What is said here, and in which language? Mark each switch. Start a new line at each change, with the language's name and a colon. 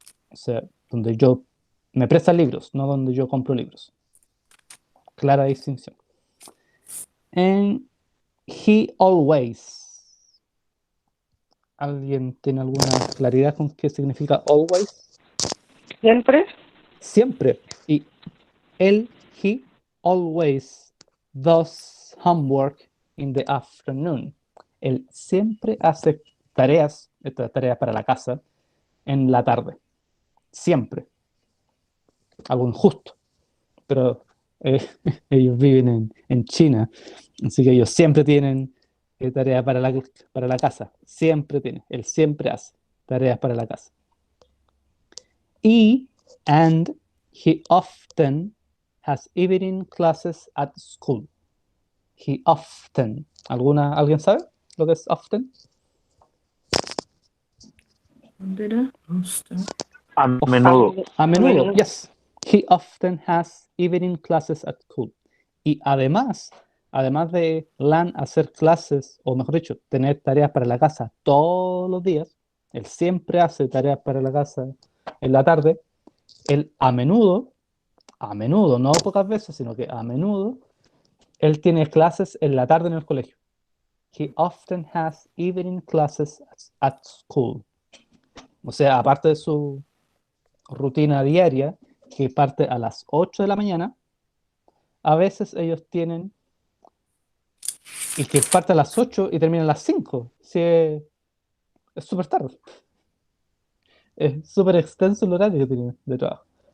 Spanish: O sea, donde yo me prestan libros, no donde yo compro libros. Clara distinción.
English: And he always.
Spanish: ¿Alguien tiene alguna claridad con qué significa always? ¿Siempre? Siempre. Y él, he,
English: always does homework in the afternoon.
Spanish: Él siempre hace tareas, estas tareas para la casa, en la tarde. Siempre. Algo injusto. Pero ellos viven en China, así que ellos siempre tienen tareas para la casa. Siempre tiene. Él siempre hace tareas para la casa.
English: And he often has evening classes at school. He often.
Spanish: ¿Alguien sabe lo que es often? ¿Dónde era? A menudo. A menudo,
English: yes. He often has evening classes at school.
Spanish: Y además de LAN hacer clases, o mejor dicho, tener tareas para la casa todos los días, él siempre hace tareas para la casa en la tarde, él a menudo, no pocas veces, sino que a menudo, él tiene clases en la tarde en el colegio.
English: He often has evening classes at school.
Spanish: O sea, aparte de su rutina diaria, que parte a las 8 de la mañana, a veces ellos tienen, y que parte a las 8 y termina a las 5. Sí, es súper tarde. Es súper extenso el horario que tiene de trabajo.